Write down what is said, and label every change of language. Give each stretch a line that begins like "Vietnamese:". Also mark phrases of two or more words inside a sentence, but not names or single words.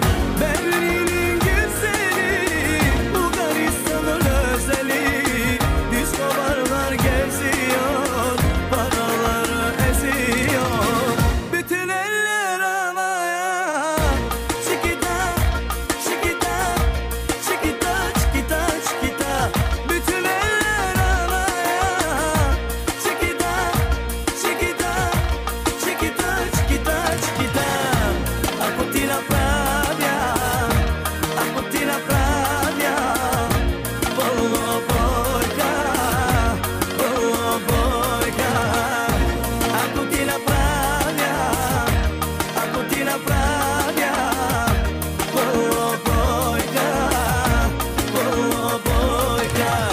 Turkish: Berlin'in güzeli, Bulgaristan'ın özeli, disco barlar geziyor, paraları eziyor. Bütün eller havaya,
Spanish: chiquita, chiquita, chiquita, chiquita, chiquita.
Turkish: Bütün eller havaya,
Spanish: chiquita, chiquita, chiquita, chiquita, chiquita. A tutti la pravia, a tutti la pravia, pollo polka, pollo polka. A tutti la pravia, a tutti la pravia, pollo polka, pollo polka.